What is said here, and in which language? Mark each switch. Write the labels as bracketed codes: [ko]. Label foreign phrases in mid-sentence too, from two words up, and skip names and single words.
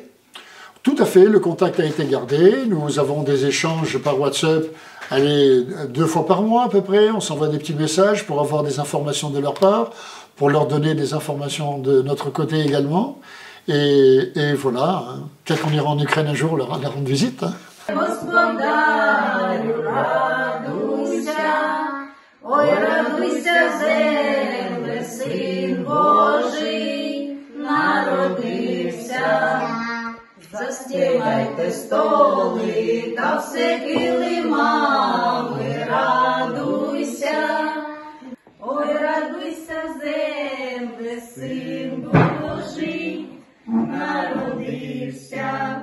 [fr] Tout à fait, le contact a été gardé. Nous avons des échanges par WhatsApp, 2 fois par mois à peu près. On s'envoie des petits messages pour avoir des informations de leur part, pour leur donner des informations de notre côté également. Et voilà, hein. Peut-être qu'on ira en Ukraine un jour leur rendre visite. Hein. [uk] Застілайте столи та все килимами, радуйся, ой, радуйся, земле, син Божий народився.